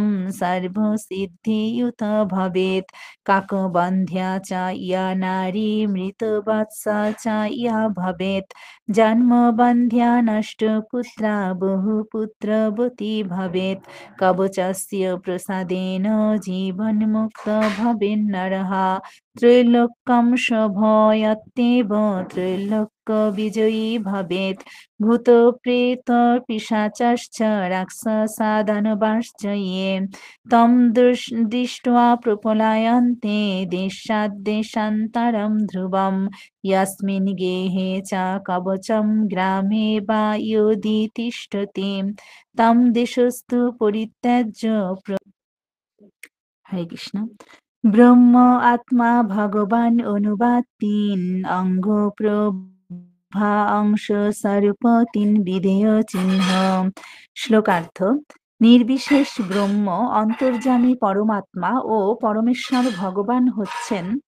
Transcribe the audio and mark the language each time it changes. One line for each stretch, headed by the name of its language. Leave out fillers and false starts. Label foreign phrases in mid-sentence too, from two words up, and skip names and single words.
Sanskrit: सर्वसिद्धियुत भवेत् काकबन्ध्या च या नारी मृतवत्सा च या भवेत् जन्मबन्ध्या नष्टपुत्रा बहुपुत्रवती भवेत् कवचस्य प्रसादेन जीवन्मुक्त भवेन्नरः ত্রৈলোক্যম সভয়ত্যেব ত্রৈলোক্য বিজয়ী ভবেৎ ভূত প্রেত পিশাচাশ্চ রাক্ষসা দানবাশ্চ ইয়ে তম দৃष्ट्वा প্রপলায়ন্তে দেশাৎ দেশান্তরম ধ্রুবম यस्मिन् गेहे च कवचं ग्रामे वा योधि तिष्ठति तं दिशस्तु परित्यज्य
Bangla: হরে কৃষ্ণ ব্রহ্ম আত্মা ভগবান অনুবাদ তিন অঙ্গ প্রভা অংশ স্বরূপ তিন বিধেয় চিহ্ন শ্লোকার্থ নির্বিশেষ ব্রহ্ম অন্তর্যামী পরমাত্মা ও পরমেশ্বর ভগবান হচ্ছেন